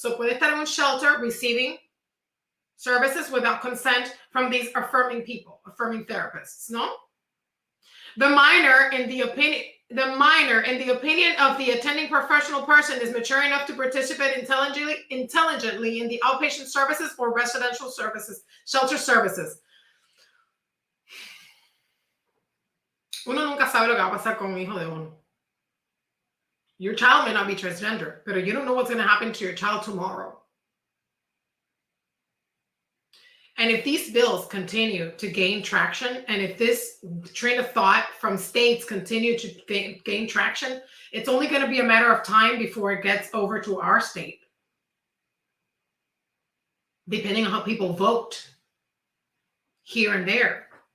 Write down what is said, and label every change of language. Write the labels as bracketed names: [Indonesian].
[English] So [Spanish] puede estar en un [English] shelter receiving services without consent from these affirming people, affirming therapists, no? The minor, in the opinion of the attending professional person, is mature enough to participate intelligently in the outpatient services or residential services, shelter services. [Spanish] Uno nunca sabe lo que va a pasar con un hijo de uno. [English] Your child may not be transgender, but you don't know what's going to happen to your child tomorrow. And if these bills continue to gain traction, and if this train of thought from states continue to gain traction, it's only going to be a matter of time before it gets over to our state, depending on how people vote here and there.